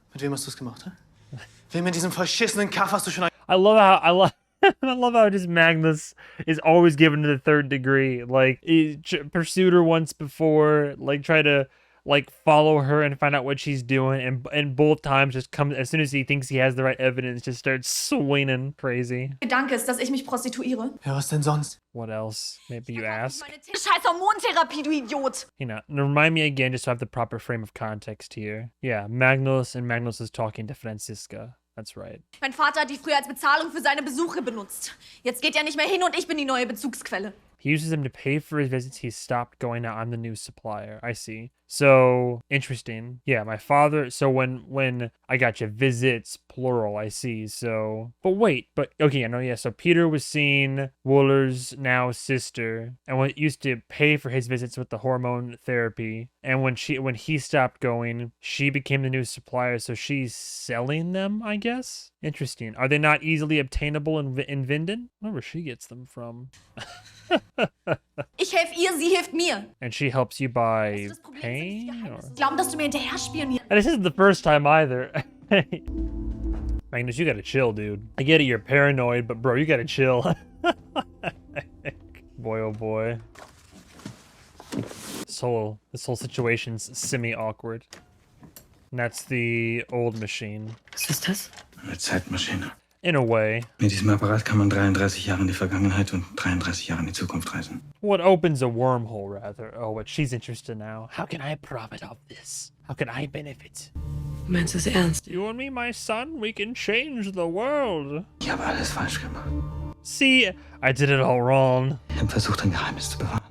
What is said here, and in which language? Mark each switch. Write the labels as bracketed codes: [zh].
[de] Mit wem hast du es gemacht, hä? Wem mit diesem verschissenen Kaff hast du schon [en] I love how just Magnus is always given to the third degree. Like, he pursued her once before, like, try to like follow her and find out what she's doing, and both times just comes as soon as he thinks he has the right evidence, just starts swinging crazy. [de] Gedanke ist, dass ich mich prostituiere. Ja, was denn sonst? [en] What else? Maybe you ask. [de] Scheiß Hormontherapie, du Idiot! [en] You know, remind me again just to have the proper frame of context here. Yeah, Magnus is talking to Franziska. That's right. [de] Mein Vater hat die früher als Bezahlung für seine Besuche benutzt. Jetzt geht er nicht mehr hin und ich bin die neue Bezugsquelle. [en] He uses them to pay for his visits. He stopped going out. I'm the new supplier. I see. So, interesting. Yeah, my father... So, when I got you, visits, plural, I see. So... But wait. Okay, I know, yeah. So, Peter was seeing Wooler's now sister. And when used to pay for his visits with the hormone therapy. And when he stopped going, she became the new supplier. So, she's selling them, I guess? Interesting. Are they not easily obtainable in Vinden? I wonder where she gets them from. [de] Ich helfe ihr, sie hilft mir. [en] And she helps you by pain? Or... [de] Glauben, dass du mir hinterher spionierst. [en] And this isn't the first time either. Magnus, you gotta chill, dude. I get it, you're paranoid, but bro, you gotta chill. Boy, oh boy. This whole situation's semi-awkward. And that's the old machine. [de] Was ist das? Eine Zeitmaschine. [en] In a way. [de] Mit diesem Apparat kann man 33 Jahre in die Vergangenheit und 33 Jahre in die Zukunft reisen. [en] What opens a wormhole, rather. Oh, what she's interested now. How can I profit off this? How can I benefit? [de] Du meinst es ernst? [en] You and me, my son, we can change the world. [de] Ich habe alles falsch gemacht. [en] See, I did it all wrong. [de] Ich habe versucht, ein Geheimnis zu bewahren.